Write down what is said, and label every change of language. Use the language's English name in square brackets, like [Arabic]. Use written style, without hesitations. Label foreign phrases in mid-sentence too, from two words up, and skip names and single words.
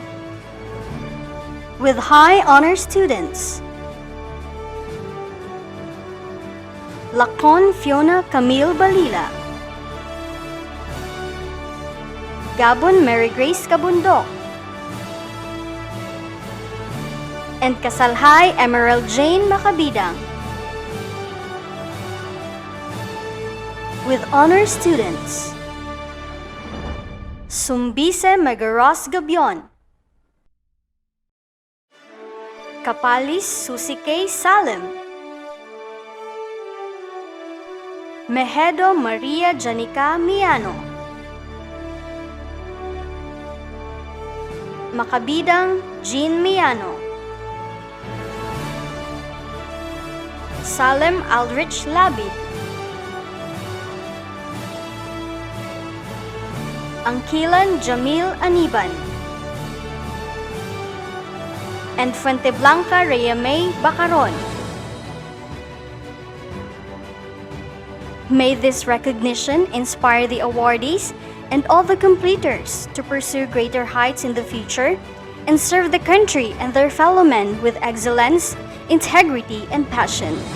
[English] With high honor students: Lacon Fiona Camille Balila, Gabon Mary Grace Kabundok, and Kasalhay Emerald Jane Makabidang. with honor students: Sumbise Magaros Gabion, Kapalis Susikay Salem, Mejedo Maria Janica Miano, Makabidang Jean Miano, Salem Aldrich Labid, Angkilan Jamil Aniban, and Fuenteblanca Reyamay Bacaron. May this recognition inspire the awardees and all the completers to pursue greater heights in the future and serve the country and their fellow men with excellence, integrity, and passion.